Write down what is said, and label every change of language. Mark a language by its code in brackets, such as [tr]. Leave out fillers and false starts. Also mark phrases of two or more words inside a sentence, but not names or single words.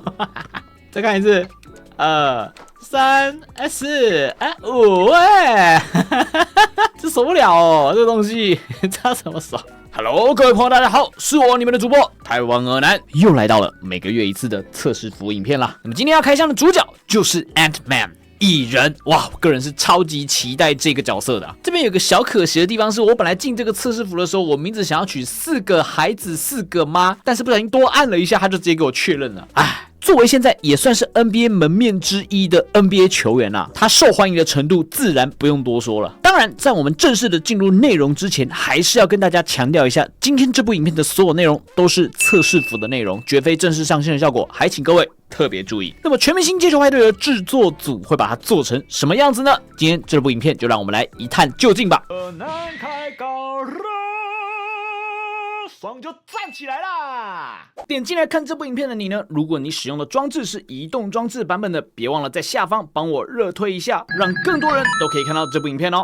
[zh] 再看一次，2、3、4、5，這手不了哦，這個東西，這怎麼手 ？Hello， 各位朋友，大家好，是我你們的主播台灣惡男，又來到了每個月一次的測試服影片啦。那麼今天要開箱的主角就是 Ant-Man。蟻人，哇，我個人是超級期待這個角色的。這邊有個小可惜的地方，是我本來進這個測試服的時候，我名字想要取4個孩子4個媽，但是不小心多按了一下，他就直接給我確認了。唉，作為現在也算是 NBA 門面之一的 NBA 球員啊，他受歡迎的程度自然不用多說了。當然，在我們正式的進入內容之前，還是要跟大家強調一下，今天這部影片的所有內容都是測試服的內容，絕非正式上線的效果，還請各位特別注意。那麼全明星街球派对的制作組會把它做成什麼樣子呢？今天這部影片就讓我們來一探究竟吧。難開高了，爽就站起來啦！點進來看這部影片的你呢，如果你使用的裝置是移動裝置版本的，別忘了在下方幫我熱推一下，讓更多人都可以看到這部影片哦。